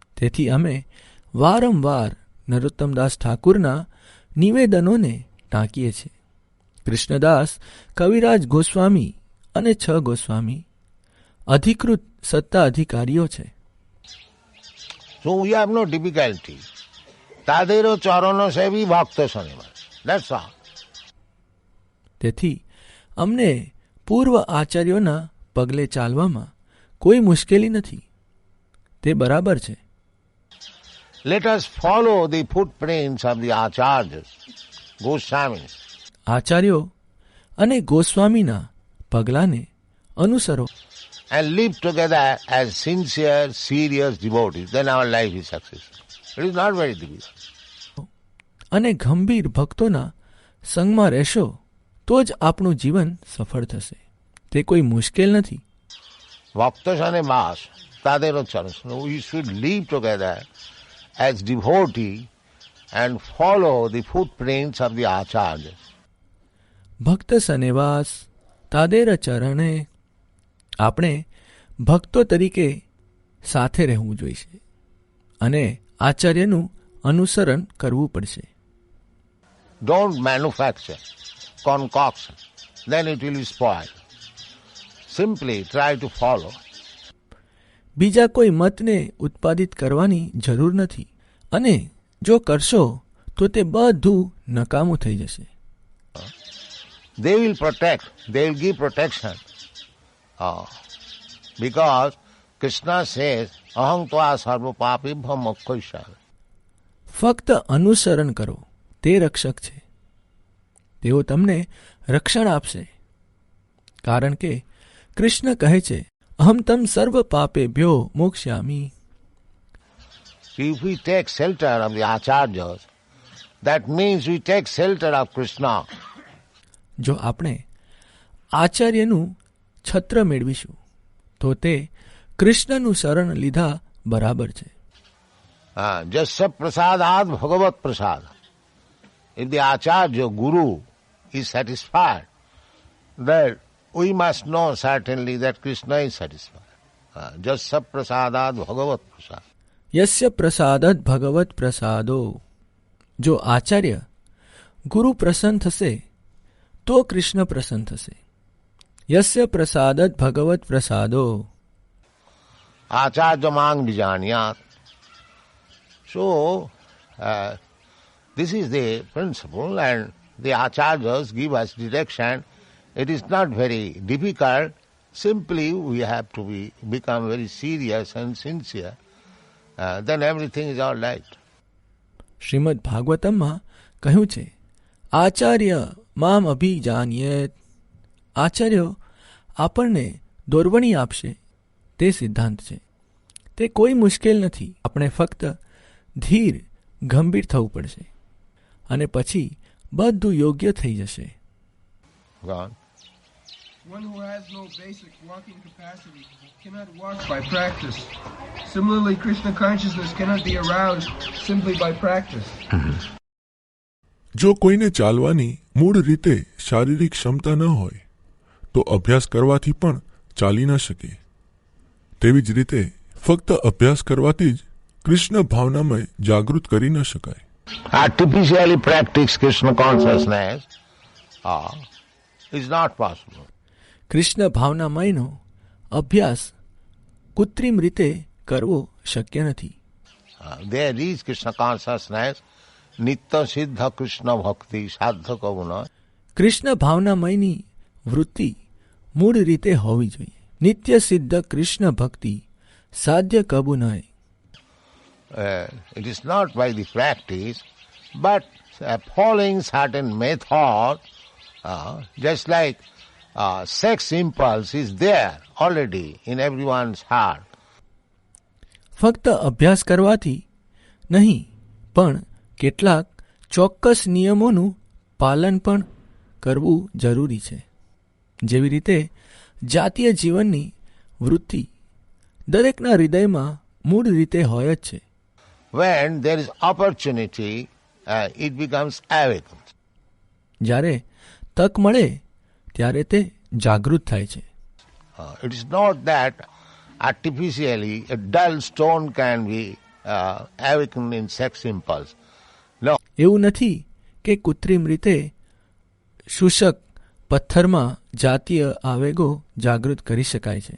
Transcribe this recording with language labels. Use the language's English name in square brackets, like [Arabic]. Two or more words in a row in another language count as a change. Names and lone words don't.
[Gujarati] તેથી અમે વારંવાર નરોત્તમદાસ ઠાકુરના નિવેદનોને ટાંકીએ છીએ. કૃષ્ણદાસ, કવિરાજ ગોસ્વામી અને 6 ગોસ્વામી અધિકૃત સત્તા અધિકારીઓ છે. [English] So we have no difficulty. [Bangla] তাদেরো চরণো সেবী ভক্ত শনিবার. [English] That's all. [Gujarati] તેથી અમને પૂર્વ આચાર્યોના પગલે ચાલવામાં કોઈ મુશ્કેલી નથી. તે બરાબર છે. [English] Let us follow the footprints of the Acharyas, Goswamis. [Gujarati] આચાર્યો અને ગોસ્વામીના પગલાંને અનુસરો [English] And live together as sincere, serious devotees. Then our life is successful. It is not very difficult. [Gujarati] અને ગંભીર ભક્તોના સંગમાં રહેશો તો જ આપણું જીવન સફળ થશે. તે કોઈ મુશ્કેલ નથી. [Bangla] ভক্ত অনে মাস তাদেরো চরণ. [English] We should live together as devotee and follow the footprints of the Acharyas. [Bangla] ভক্ত সনেবাস তাদের চরণে [Gujarati] આપણે ભક્તો તરીકે સાથે રહેવું જોઈશે અને આચાર્યનું અનુસરણ કરવું પડશે. [English] Don't manufacture concoction, then it will be spoiled. Simply try to follow. [Gujarati] બીજા કોઈ મતને ઉત્પાદિત કરવાની જરૂર નથી અને જો કરશો તો તે બધું નકામું થઈ જશે. [English] They will protect, they will give protection. Because Krishna says, [Sanskrit] अहं त्वा सर्व पापि भमक्कोइश. [Gujarati] ફક્ત અનુસરણ કરો, તે રક્ષક છે. તેઓ તમને રક્ષણ આપશે. કારણ કે કૃષ્ણ કહે છે, [Sanskrit] अहम तम सर्व पापेभ्यो मोक्ष्यामि. [English] If we take shelter of the Acharyas, that means we take shelter of Krishna. [Gujarati] જો આપણે આચાર્યનું છત્ર મેળવીશું તો તે કૃષ્ણનું શરણ લીધા બરાબર છે. [Sanskrit] यस्य प्रसादाद भगवत प्रसाद. [English] If the Acharya, Guru, is satisfied, then we must know certainly that Krishna is satisfied. [Sanskrit] यस्य प्रसादाद भगवत प्रसाद. यस्य प्रसादत भगवत प्रसादो. [Gujarati] જો આચાર્ય ગુરુ પ્રસન્ન થશે તો કૃષ્ણ પ્રસન્ન થશે. [Sanskrit] यस्य प्रसादत भगवत प्रसादो. आचार्य मां विजान्यात. [English] So, this is the principle, and the Acharyas give us direction. It is not very difficult. Simply we have to become very serious and sincere. Then everything is all right. [Gujarati] શ્રીમદ ભાગવતમમાં કહ્યું છે, [Sanskrit] आचार्य माम अभिजान्येत. [Gujarati] આચાર્યો આપણને દોરવણી આપશે, તે સિદ્ધાંત છે. તે કોઈ મુશ્કેલ નથી. આપણે ફક્ત ધીર ગંભીર થવું પડશે અને પછી બધું યોગ્ય થઈ જશે. [English] God. One who has no basic walking capacity cannot walk by practice. Similarly, Krishna consciousness cannot be aroused simply by practice. [Gujarati] જો કોઈને ચાલવાની મૂળ રીતે શારીરિક ક્ષમતા ન હોય તો અભ્યાસ કરવાથી પણ ચાલી ન શકે. તેવી જ રીતે ફક્ત અભ્યાસ કરવાથી જ કૃષ્ણ ભાવનામય જાગૃત કરી ન શકાય. [English] Artificially practice Krishna consciousness is not possible. [Gujarati] કૃષ્ણ ભાવનામયનો અભ્યાસ કૃત્રિમ રીતે કરવો શક્ય નથી. [English] There is Krishna consciousness, [Bangla] নিত্য সিদ্ধ কৃষ্ণ ভক্তি সাধ কবুনা. [Gujarati] કૃષ્ણ ભાવનામયની વૃત્તિ મૂળ રીતે હોવી જોઈએ. [Bangla] নিত্য সিদ্ধ কৃষ্ণ ভক্তি সাধ্য কবু নয়. [English] It is not by the practice, but following certain method, just like sex impulse is there already in everyone's heart. [Gujarati] ફક્ત અભ્યાસ કરવાથી નહીં, પણ કેટલાક ચોક્કસ નિયમોનું પાલન પણ કરવું જરૂરી છે. જેવી રીતે જાતીય જીવનની વૃત્તિ દરેકના હૃદયમાં મૂળ રીતે હોય જ છે. [English] When there is opportunity, it becomes awakened. [Gujarati] જ્યારે તક મળે ત્યારે તે જાગૃત થાય છે. [English] It is not that artificially a dull stone can be awaken in sex impulse. No, [Gujarati] એવું નથી કે કૃત્રિમ રીતે શુષ્ક પથ્થરમાં જાતીય આવેગો જાગૃત કરી શકાય છે.